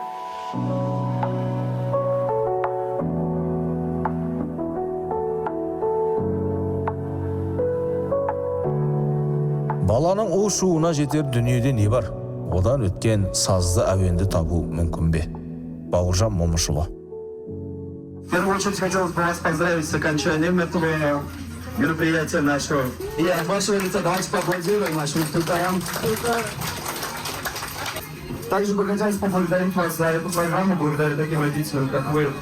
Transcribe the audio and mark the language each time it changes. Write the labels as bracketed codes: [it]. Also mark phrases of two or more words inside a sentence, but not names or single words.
[kk] Баланың у-шуына жетер дүниеде не бар? Одан өткен сазды әуенді табу мүмкін бе? Бауыржан Момышұлы. [ru] В первую очередь хотелось бы вас поздравить с окончанием этого мероприятия нашего. И от вашего лица давайте поаплодируем нашим инструкторам. Также бы хотелось поблагодарить вас за эту программу, благодаря таким родителям, как вы.